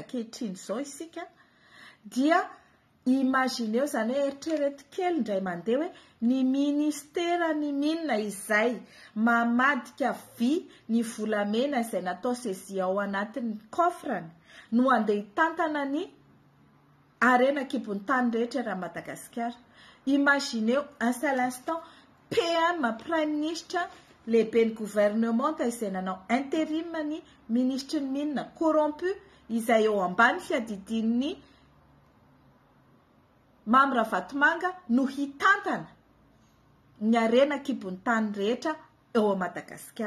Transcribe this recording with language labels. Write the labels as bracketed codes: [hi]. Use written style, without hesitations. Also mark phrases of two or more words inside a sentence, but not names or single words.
[mg] ankehitriny izao isika dia imagineo zany hoe eritrereto kely indray mandeha hoe ny ministera ny minina izay mamadika vy ny volamena izay natao sezia ao anatin'ny coffrany no andeha hitantana ny arena kibon'ny tany rehetra raha Madagasikara. Imagineo [fr] un seul instant PM Prime Ministre [mg] lehibe ny gouvernement izay nanao intérim ny ministre ny minina corrompu izay eo ambany fiadidin'ny Mamra Vatomanga no hitantana ny arena kibon'ny tany rehetra eo Madagasikara.